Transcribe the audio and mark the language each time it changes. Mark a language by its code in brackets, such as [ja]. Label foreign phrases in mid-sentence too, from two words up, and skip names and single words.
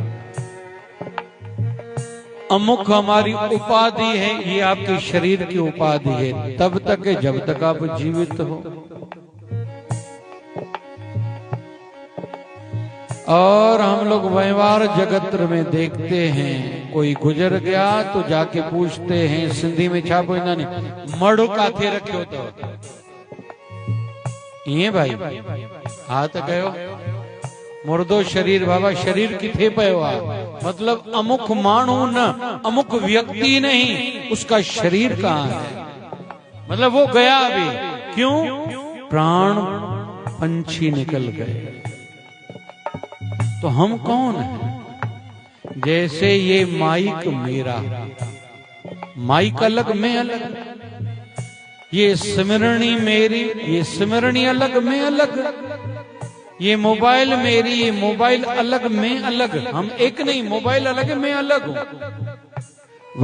[hi] अमुक हमारी उपाधि है, ये आपके शरीर की उपाधि है, तब तक है जब तक आप जीवित हो। और हम लोग व्यवहार जगत में देखते हैं, कोई गुजर गया तो जाके पूछते हैं, सिंधी में [sd] छा पुछंदा नी, मड़ो काथे रखियो तो? ये भाई हाथ कयो मुर्दो शरीर, बाबा शरीर किथे पयो आ? [hi] मतलब [sd] अमुक मानू न, [hi] अमुक व्यक्ति नहीं, उसका शरीर कहाँ है? मतलब वो गया अभी। क्यों? प्राण पंछी निकल गए, तो हम कौन हैं? जैसे ये माइक मेरा, माइक अलग मैं अलग, ये सिमरनी मेरी, ये सिमरनी अलग मैं अलग, ये मोबाइल मेरी, ये मोबाइल अलग मैं अलग, हम एक नहीं, मोबाइल अलग है मैं अलग हूं।